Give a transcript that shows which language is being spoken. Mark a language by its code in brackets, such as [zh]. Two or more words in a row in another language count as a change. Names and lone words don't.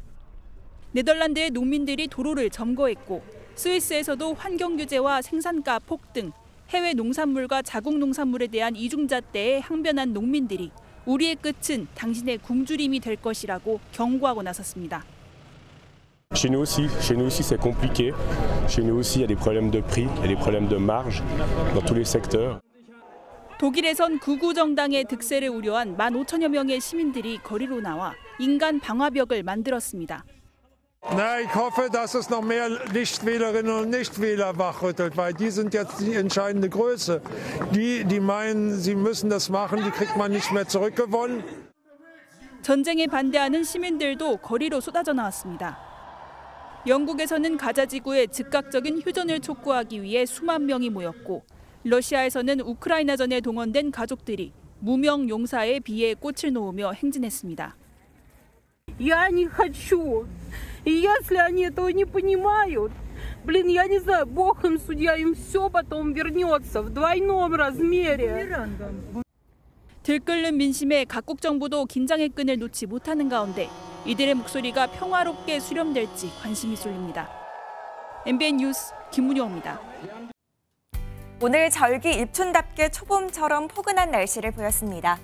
[ko] 네덜란드의 농민들이 도로를 점거했고 스위스에서도 환경 규제와 생산가 폭등, 해외 농산물과 자국 농산물에 대한 이중잣대에 항변한 농민들이 우리의 끝은 당신의 굶주림이 될 것이라고 경고하고 나섰습니다. [fr] Chez nous aussi c'est compliqué. Chez nous aussi il y a des problèmes de prix, il y a des problèmes de marge dans tous les secteurs. [ko] 독일에선 극우 정당의 득세를 우려한 15,000여 명의 시민들이 거리로 나와 인간 방화벽을 만들었습니다. [de] Na, ich hoffe, dass es noch mehr Nichtwählerinnen und Nichtwähler wachrüttelt, weil die sind jetzt die entscheidende Größe. Die meinen, sie müssen das machen, die kriegt man nicht mehr zurückgewonnen. [ko] 전쟁에 반대하는 시민들도 거리로 쏟아져 나왔습니다. 영국에서는 가자 지구의 즉각적인 휴전을 촉구하기 위해 수만 명이 모였고 러시아에서는 우크라이나전에 동원된 가족들이 무명 용사의 비에 꽃을 놓으며 행진했습니다. [ru] Я не хочу. И если они этого не понимают, я не знаю, Бог им судья, им все потом вернется в двойном размере. [ko] 들끓는 민심에 각국 정부도 긴장의 끈을 놓지 못하는 가운데 이들의 목소리가 평화롭게 수렴될지 관심이 쏠립니다. MBN 뉴스 김문영입니다. 오늘 절기 입춘답게 초봄처럼 포근한 날씨를 보였습니다.